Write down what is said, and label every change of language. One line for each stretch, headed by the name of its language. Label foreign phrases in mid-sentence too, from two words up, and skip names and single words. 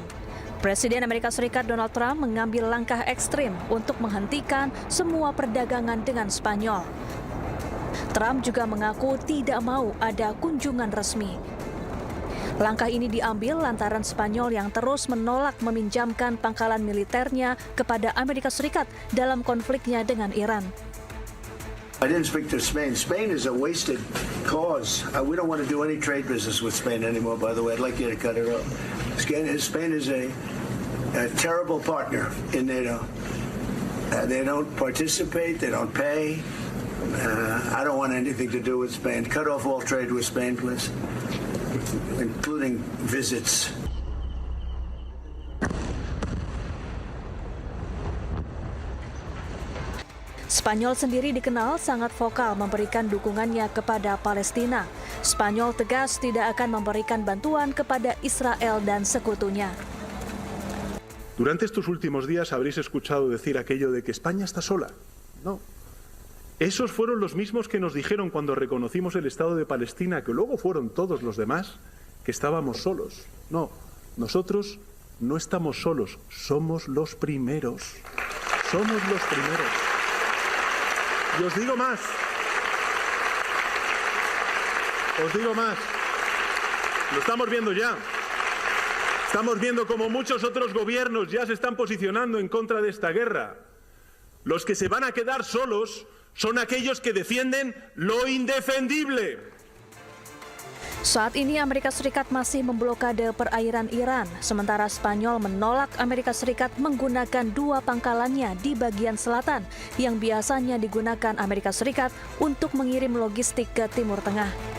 Indonesian: Presiden Amerika Serikat Donald Trump mengambil langkah ekstrim untuk menghentikan semua perdagangan dengan Spanyol. Trump juga mengaku tidak mau ada kunjungan resmi. Langkah ini diambil lantaran Spanyol yang terus menolak meminjamkan pangkalan militernya kepada Amerika Serikat dalam konfliknya dengan Iran.
English: I didn't speak to Spain. Spain is a wasted cause. We don't want to do any trade business with Spain anymore, by the way. I'd like you to cut it off. Spain is a terrible partner in NATO. They don't participate. They don't pay. I don't want anything to do with Spain. Cut off all trade with Spain, please, including visits.
Indonesian: Spanyol sendiri dikenal sangat vokal memberikan dukungannya kepada Palestina. Spanyol tegas tidak akan memberikan bantuan kepada Israel dan sekutunya.
Spanish: Durante estos últimos días habréis escuchado decir aquello de que España está sola. No. Esos fueron los mismos que nos dijeron cuando reconocimos el Estado de Palestina, que luego fueron todos los demás, que estábamos solos. No, nosotros no estamos solos, somos los primeros. Somos los primeros. Y os digo más. Lo estamos viendo ya. Estamos viendo como muchos otros gobiernos ya se están posicionando en contra de esta guerra. Los que se van a quedar solos son aquellos que defienden lo indefendible.
Indonesian: Saat ini Amerika Serikat masih memblokade perairan Iran, sementara Spanyol menolak Amerika Serikat menggunakan 2 pangkalannya di bagian selatan yang biasanya digunakan Amerika Serikat untuk mengirim logistik ke Timur Tengah.